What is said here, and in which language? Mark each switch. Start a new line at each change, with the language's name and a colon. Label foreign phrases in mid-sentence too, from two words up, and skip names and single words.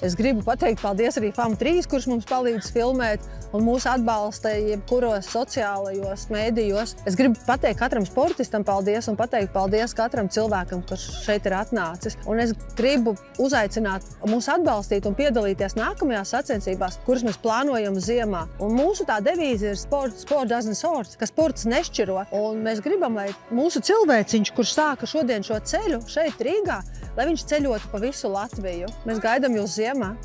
Latvian: Es gribu pateikt paldies arī FAM3, kurš mums palīdz filmēt un mūs atbalsta jebkuros sociālajos mēdījos. Es gribu pateikt katram sportistam paldies un pateikt paldies katram cilvēkam, kurš šeit ir atnācis. Un es gribu uzaicināt mūs atbalstīt un piedalīties nākamajās sacensībās, kuras mēs plānojam ziemā. Un mūsu tā devīze ir
English: sport doesn't sort,
Latvian: ka sports nešķiro. Un mēs gribam, lai mūsu cilvēciņš, kurš sāka šodien šo ceļu šeit Rīgā, lai viņš ceļotu pa visu Latviju. Mēs gaidām jūs ziemā.